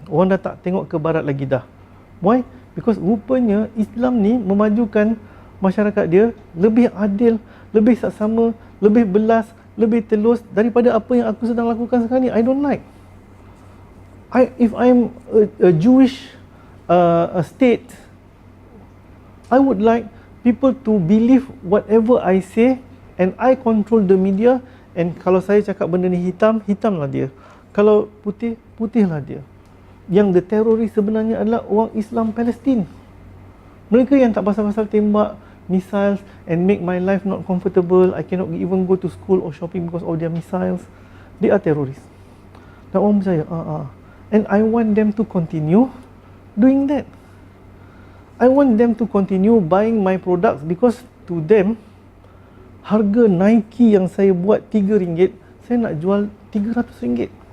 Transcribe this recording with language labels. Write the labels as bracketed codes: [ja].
[ms] Orang dah tak tengok ke barat lagi dah. [en] Why? Because [ms] rupanya Islam ni memajukan masyarakat dia lebih adil, lebih saksama, lebih belas, lebih telus daripada apa yang aku sedang lakukan sekarang ni. [en] I don't like. If I'm a Jewish a state, I would like people to believe whatever I say, and I control the media. And [ms] kalau saya cakap benda ni hitam, hitamlah dia. Kalau putih, putihlah dia. Yang [en] the [ms] teroris sebenarnya adalah orang Islam Palestin. Mereka yang tak pasal-pasal tembak [en] missiles and make my life not comfortable. I cannot even go to school or shopping because of their missiles. They are terrorists. [ms] Dan orang percaya, [en] and I want them to continue doing that. I want them to continue buying my products because to them, [ms] harga Nike yang saya buat RM3, saya nak jual RM300.